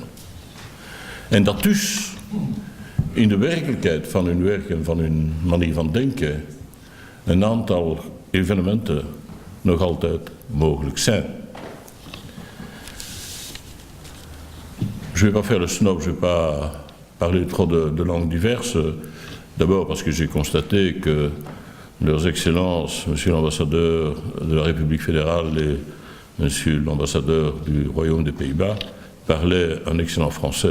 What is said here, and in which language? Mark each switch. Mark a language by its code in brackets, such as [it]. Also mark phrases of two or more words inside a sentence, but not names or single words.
[nl] En dat dus in de werkelijkheid van hun werk en van hun manier van denken een aantal evenementen nog altijd mogelijk zijn. [fr] Je ne vais pas faire le snob, je ne vais pas parler trop de langues diverses. D'abord parce que j'ai constaté que leurs excellences, monsieur l'ambassadeur de la République fédérale et monsieur l'ambassadeur du Royaume des Pays-Bas, parlaient un excellent français.